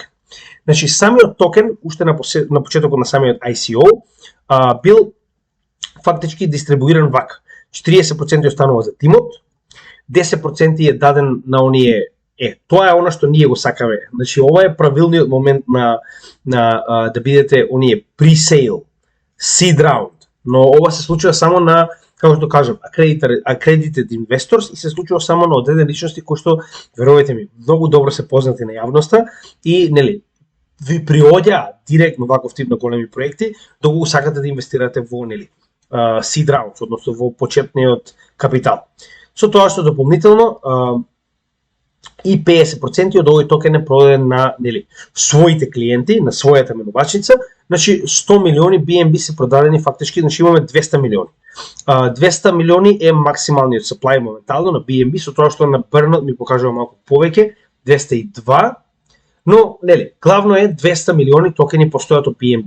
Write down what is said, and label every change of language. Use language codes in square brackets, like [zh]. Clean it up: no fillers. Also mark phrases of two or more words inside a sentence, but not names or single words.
[mk] Значи, самиот токен, уште на почетокот на самиот ICO, бил фактички дистрибуиран вака. 40% останува за тимот, 10% е даден на оние. Тоа е она што ние го сакаме. Значи, ова е правилниот момент на да бидете оние [en] pre-sale, seed round, [mk] но ова се случува само на, како што кажам, [en] accredited investors, [mk] и се случува само на одредени личности кои што, верувајте ми, многу добро се познати на јавноста и, нели, ви приоѓа директно ваков тип на големи проекти, да го сакате да инвестирате во, нели, [en] seed round, [mk] односно во почетниот капитал. Со тоа што дополнително и 50% од овој токен е продаден на, нели, своите клиенти, на својата менувачница. Значи 100 милиони BNB се продадени фактички, значи имаме 200 милиони. 200 милиони е максималниот supply моментално на BNB, со тоа што на Burnout ми покажува малку повеќе, 202, но, нели, главно е 200 милиони токени постојат од BNB.